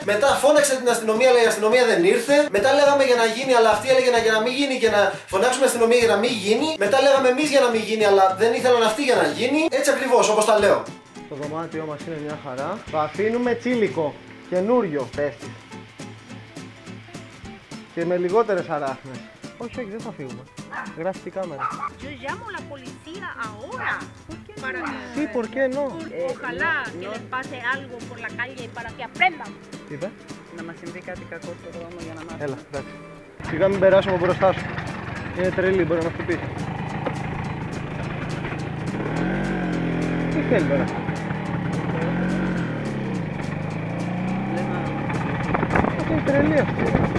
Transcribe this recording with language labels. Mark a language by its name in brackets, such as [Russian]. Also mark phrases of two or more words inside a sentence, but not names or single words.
[Greek] Μετά φώναξε την αστυνομία, αλλά η αστυνομία δεν ήρθε. Μετά λέγαμε για να γίνει, αλλά αυτή έλεγε για να μην γίνει και να φωνάξουμε αστυνομία για να μην γίνει. Μετά λέγαμε εμείς για να μην γίνει, αλλά δεν ήθελαν αυτοί για να γίνει. Έτσι ακριβώς, όπως τα λέω. Το δωμάτιό μας είναι μια χαρά. Το αφήνουμε τσίλικο, καινούριο πέφτει. Και με λιγότερες αράχνες. Όχι, όχι, δεν θα φύγουμε. Γράφει η κάμερα. [Spanish] Yo llamo a la policía ahora. Para Sí, ¿por qué no? Ojalá que les pase algo por la calle para que aprendan. [Greek] Τι είπε? Να μας συμβεί κάτι κακό στο δρόμο για να μάθουμε. Έλα, εντάξει. Σιγά μην περάσουμε μπροστά σου. Είναι τρελή, μπορεί να μας χτυπήσει. Τι θέλει τώρα? Είναι τρελή αυτή.